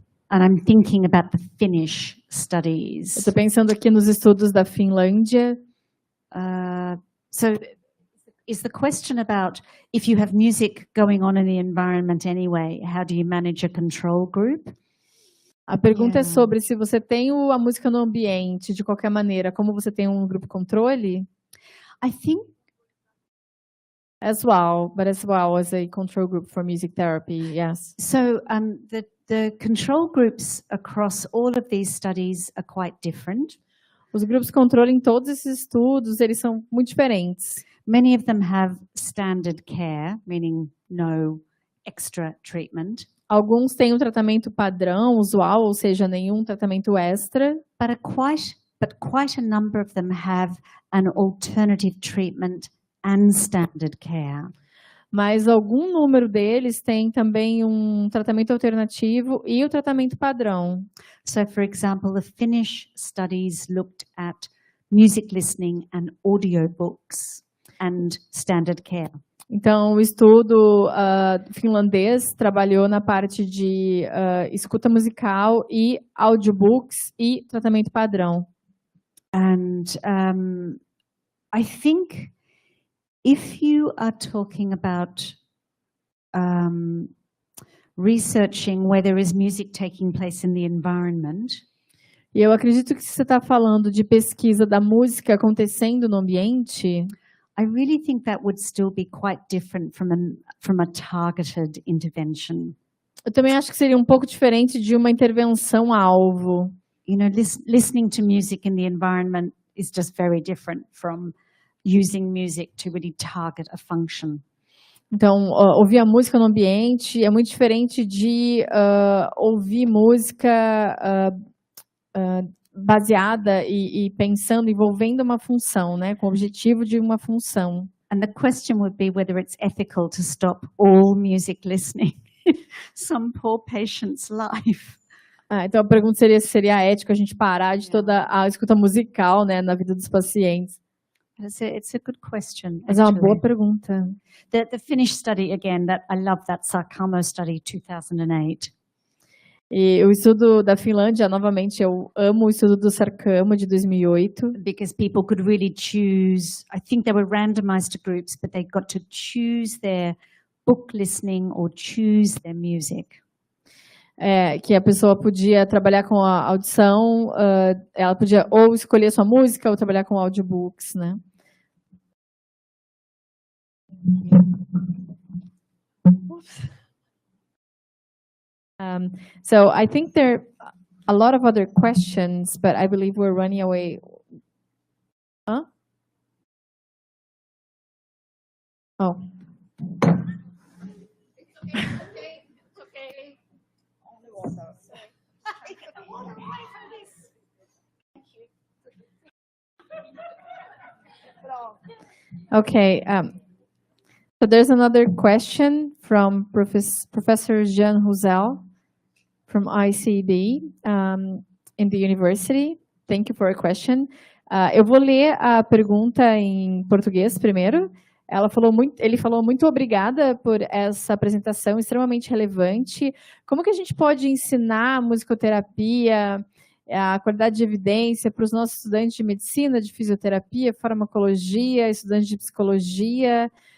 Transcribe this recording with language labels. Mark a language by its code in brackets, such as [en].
[en] And I'm thinking about the Finnish studies. [pt] Estou pensando aqui nos estudos da Finlândia. [en] So is the question about if you have music going on in the environment anyway, how do you manage a control group? [pt] A pergunta é sobre se você tem a música no ambiente, de qualquer maneira, como você tem um grupo controle? [en] I think as well as a control group for music therapy, yes. So the control groups across all of these studies are quite different. [pt] Os grupos controle em todos esses estudos, eles são muito diferentes. [en] Many of them have standard care, meaning no extra treatment. [pt] Alguns têm um tratamento padrão, usual, ou seja, nenhum tratamento extra. [en] But quite a number of them have an alternative treatment and standard care. [pt] Mas algum número deles tem também um tratamento alternativo e o tratamento padrão. [en] So, for example, the Finnish studies looked at music listening and audiobooks and standard care. [pt] Então, o estudo finlandês trabalhou na parte de escuta musical e audiobooks e tratamento padrão. [en] And I think if you are talking about researching where there is music taking place in the environment, [pt] e eu acredito que você está falando de pesquisa da música acontecendo no ambiente, [en] I really think that would still be quite different from a targeted intervention. [pt] Eu também acho que seria um pouco diferente de uma intervenção alvo. [en] You know, listening to music in the environment is just very different from using music to really target a function. [pt] Então, ouvir a música no ambiente é muito diferente de ouvir música baseada e pensando, envolvendo uma função, né, com o objetivo de uma função. [en] And the question would be whether it's ethical to stop all music listening in some poor patient's life. [pt] Então a pergunta seria se seria ético a gente parar de toda a escuta musical, né, na vida dos pacientes. [en] It's a good question. [pt] Mas é uma boa pergunta. [en] The Finnish study, again, that I love that Sarkamo study, 2008. [pt] E o estudo da Finlândia, novamente, eu amo o estudo do Sarkamo de 2008. [en] Because people could really choose, I think they were randomized to groups, but they got to choose their book listening or choose their music. [pt] Que a pessoa podia trabalhar com a audição, ela podia ou escolher sua música ou trabalhar com audiobooks, né? [en] So I think there are a lot of other questions, but I believe we're running away. Huh? Oh. It's okay. Okay. So there's another question from Professor Jean Roussel from ICB in the university. Thank you for your question. [pt] Eu vou ler a pergunta em português primeiro. Ele falou muito obrigada por essa apresentação extremamente relevante. Como que a gente pode ensinar musicoterapia, a qualidade de evidência para os nossos estudantes de medicina, de fisioterapia, farmacologia, estudantes de psicologia?